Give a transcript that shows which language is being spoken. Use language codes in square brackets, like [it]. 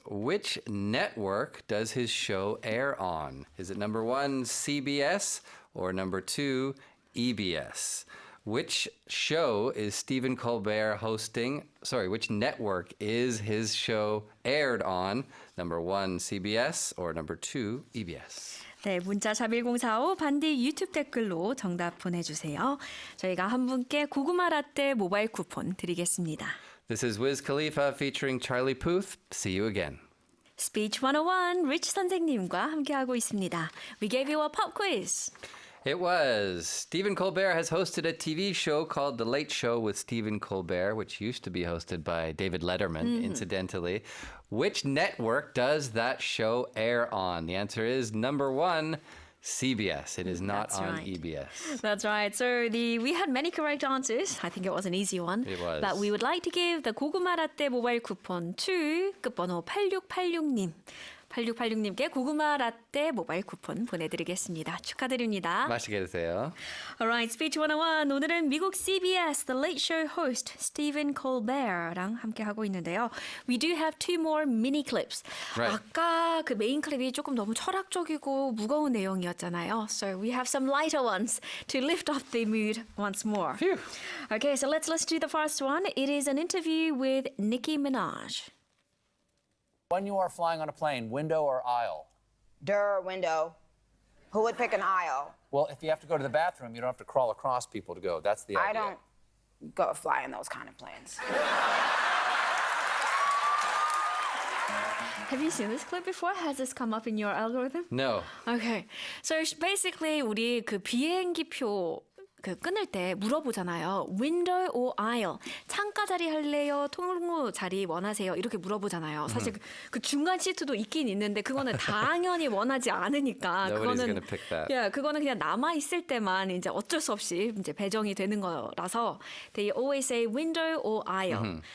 [en] Which network does his show air on? Is it number 1, CBS, or number 2, EBS? Which show is Stephen Colbert hosting? Sorry, which network is his show aired on? Number 1, CBS, or number 2, EBS? [ko] 네, 문자 샵 1045 반디 유튜브 댓글로 정답 보내주세요. 저희가 한 분께 고구마 라떼 모바일 쿠폰 드리겠습니다. [en] This is Wiz Khalifa featuring Charlie Puth. See you again. [ko] Speech 101 리치 선생님과 함께하고 있습니다. [en] We gave you a pop quiz. It was. Stephen Colbert has hosted a TV show called The Late Show with Stephen Colbert, which used to be hosted by David Letterman, incidentally. Which network does that show air on? The answer is number 1, CBS. It is not That's on right. EBS. That's right. So we had many correct answers. I think it was an easy one. It was. But we would like to give the [ko] 고구마 라떼 모바일 쿠폰 [en] to [ko] 끝번호 8686님. 8686님께 고구마 라떼 모바일 쿠폰 보내드리겠습니다. 축하드립니다. 맛있게 드세요. [en] Alright, Speech 101. [ko] 오늘은 미국 CBS The Late Show host Stephen Colbert랑 함께 하고 있는데요. [en] We do have 2 more mini clips. Right. [ko] 아까 그 메인 클립이 조금 너무 철학적이고 무거운 내용이었잖아요. [en] So we have some lighter ones to lift up the mood once more. Phew. Okay, so let's listen to the first one. It is an interview with Nicki Minaj. When you are flying on a plane, window or aisle? Window. Who would pick an aisle? Well, if you have to go to the bathroom, you don't have to crawl across people to go. That's the idea. I don't go fly in those kind of planes. Have you seen this clip before? Has this come up in your algorithm? No. Okay. So basically [ko] 우리 그 비행기표 그 끊을 때 물어보잖아요. [en] window or aisle. [ko] 창가 자리 할래요? 통로 자리 원하세요? 이렇게 물어보잖아요. 사실 그 중간 시트도 있긴 있는데 그거는 당연히 원하지 않으니까 [en] Nobody's [ko] 그거는 [en] gonna pick that. [ko] 예, 그거는 그냥 남아 있을 때만 이제 어쩔 수 없이 이제 배정이 되는 거라서 [en] they always say window or aisle.